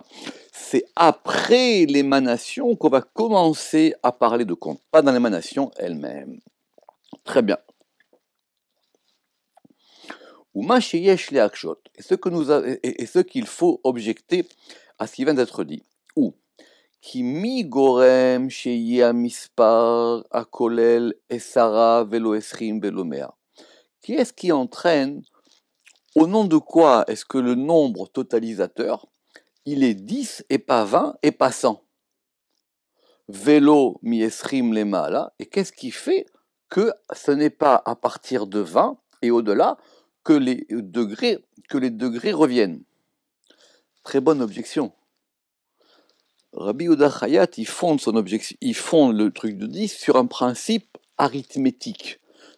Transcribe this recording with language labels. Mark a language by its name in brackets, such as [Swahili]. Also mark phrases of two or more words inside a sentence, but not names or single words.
[French] C'est après l'émanation qu'on va commencer à parler de compte, pas dans l'émanation elle-même. Très bien. Et ce qu'il faut objecter à ce qui vient d'être dit. [Hebrew] Ou qui מי גורם שיהיה מספר הכולל עשרה ולא עשרים ולא מאה. [French] Qui est-ce qui entraîne, au nom de quoi est-ce que le nombre totalisateur, il est 10 et pas 20 et pas 100? [Hebrew] ולא מעשרים ולמעלה. [French] Et qu'est-ce qui fait que ce n'est pas à partir de 20 et au-delà que les degrés reviennent? Très bonne objection. Rabbi Yehuda Chayat, il fonde le truc de 10 sur un principe arithmétique.